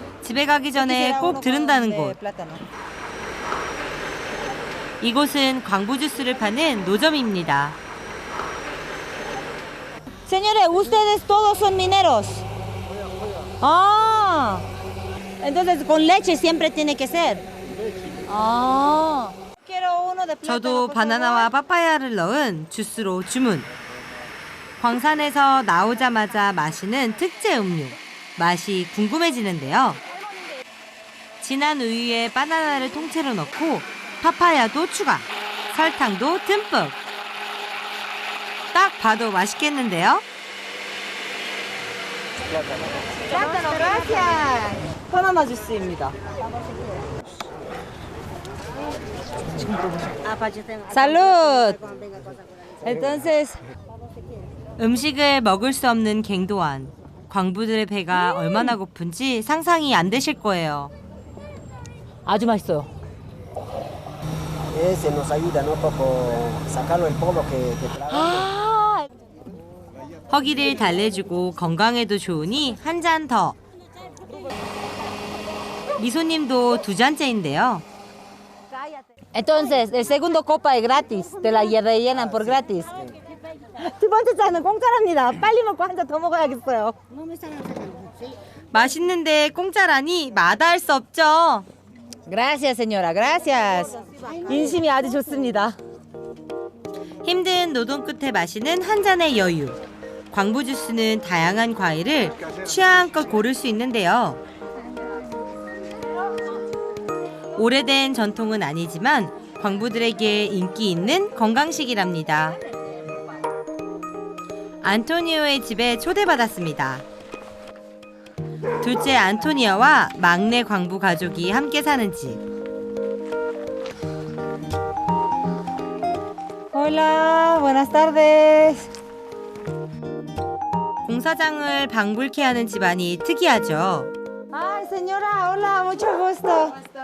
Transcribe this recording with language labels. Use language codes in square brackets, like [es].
[ko] 집에 가기 전에 꼭 들른다는 곳. 이곳은 광부 주스를 파는 노점입니다. [es] Señores, ustedes todos son mineros. Ah. Entonces con leche siempre tiene que ser. Ah. Quiero uno de plátano. [ko] 저도 바나나와 파파야를 넣은 주스로 주문. 광산에서 나오자마자 마시는 특제 음료. 맛이 궁금해지는데요. 진한 우유에 바나나를 통째로 넣고 파파야도 추가, 설탕도 듬뿍. 딱 봐도 맛있겠는데요? [es] Plátano, gracias. [ko] 바나나 주스입니다. [es] Salud. Entonces, [ko] 음식을 먹을 수 없는 갱도안. 광부들의 배가 얼마나 고픈지 상상이 안 되실 거예요. 아주 맛있어요. [es] Ese nos ayuda, ¿no? Poco sacarlo el polvo que tragamos. 아, [ko] 허기를 달래주고 건강에도 좋으니 한 잔 더. 미소님도 두 잔째인데요. [es] entonces el segundo copa es gratis. Te la rellenan por gratis. [ko] 두 번째 잔은 공짜랍니다. 빨리 먹고 한 잔 더 먹어야겠어요. 맛있는데 공짜라니 마다할 수 없죠. [es] Gracias, señora. Gracias. [ko] 인심이 아주 좋습니다. 힘든 노동 끝에 마시는 한 잔의 여유. 광부 주스는 다양한 과일을 취향껏 고를 수 있는데요. 오래된 전통은 아니지만 광부들에게 인기 있는 건강식이랍니다. 안토니오의 집에 초대받았습니다. 둘째 안토니아와 막내 광부 가족이 함께 사는 집. [es] Hola, buenas tardes. [ko] 공사장을 방불케 하는 집안이 특이하죠. [es] Ay, señora, hola, mucho gusto.